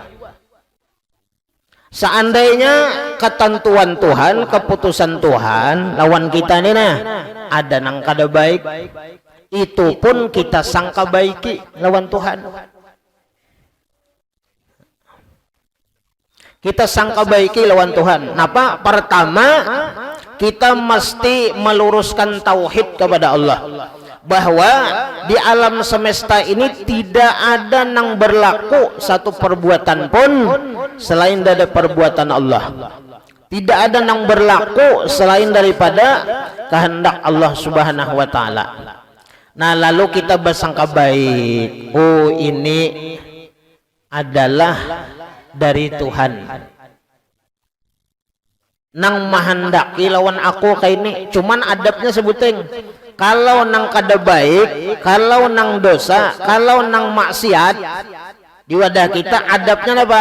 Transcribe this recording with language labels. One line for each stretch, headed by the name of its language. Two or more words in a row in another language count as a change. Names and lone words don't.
Banjar: Seandainya ketentuan Tuhan, keputusan Tuhan lawan kita ini nah ada nang kada baik, itu pun kita sangka baiki lawan Tuhan. Kita sangka baiki lawan Tuhan. Napa?
Indonesian: Pertama, kita mesti meluruskan tauhid kepada Allah, bahwa di alam semesta ini tidak ada nang berlaku satu perbuatan pun selain dari perbuatan Allah. Tidak ada nang berlaku selain daripada kehendak Allah
Arabic: Subhanahu wa taala.
Indonesian: Nah, lalu kita bersangka baik, oh ini adalah dari Tuhan.
Banjar: Nang mahendaki lawan aku kayak ini, cuman adabnya sebuting. Kalau nang kada baik, kalau nang dosa, kalau nang maksiat di wadah kita, adabnya apa?